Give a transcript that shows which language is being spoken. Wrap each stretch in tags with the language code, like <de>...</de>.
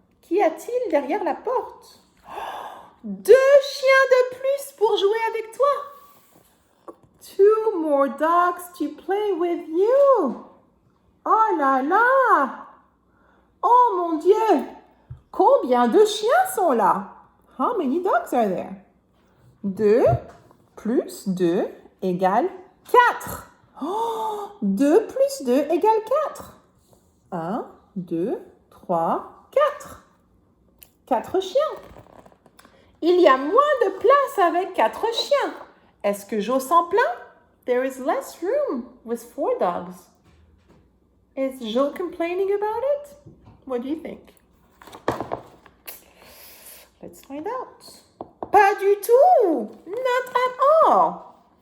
<fr>Qu'y a-t-il derrière la porte? 2 chiens de plus pour jouer avec toi.</fr> <en>2 more dogs to play with you.</en> <fr>Oh là là! Oh mon Dieu! Combien de chiens sont là?</fr> <en>How many dogs are there?</en> <fr>2 plus 2 égale 4. Oh, 2 plus 2 égale 4. 1, 2, 3, 4. 4 chiens. Il y a moins de place avec 4 chiens. Est-ce que Joe s'en plaint?</fr> <en>There is less room with 4 dogs. Is Joe complaining about it? What do you think? Let's find out.</en> <fr>Pas du tout.</fr> <en>Not at all.</en>